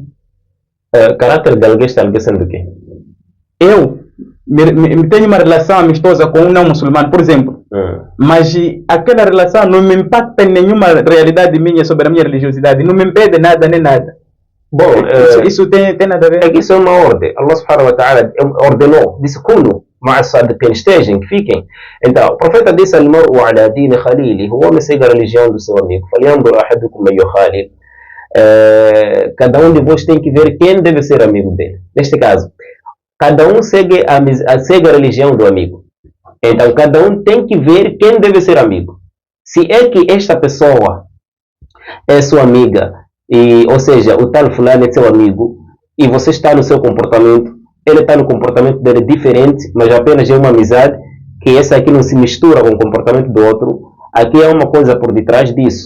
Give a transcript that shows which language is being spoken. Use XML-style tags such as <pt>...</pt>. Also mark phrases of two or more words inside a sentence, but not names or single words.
<pt>Caráter de alguém está sendo o quê? Eu tenho uma relação amistosa com um não muçulmano, por exemplo. Mas aquela relação não me impacta em nenhuma realidade minha sobre a minha religiosidade. Não me impede nada nem nada. Bom, isso tem nada a ver? É que isso é uma ordem.</pt> <ar>Allah subhanahu wa ta'ala</ar> <pt>ordenou, disse,</pt> <ar>كونوا مع الصادقين,</ar> <pt>estejam, que fiquem. Então, o profeta disse,</pt> <ar>المرء على دين خليله,</ar> <pt>o homem segue a religião do seu amigo.</pt> <ar>فلينظر أحدكم من يخالل.</ar> <pt>Cada um de vós tem que ver quem deve ser amigo dele. Neste caso, cada um segue a religião do amigo. Então, cada um tem que ver quem deve ser amigo. Se é que esta pessoa é sua amiga, ou seja, o tal fulano é seu amigo, e você está no seu comportamento, ele está no comportamento dele diferente, mas apenas é uma amizade, que essa aqui não se mistura com o comportamento do outro, aqui há uma coisa por detrás disso.</pt>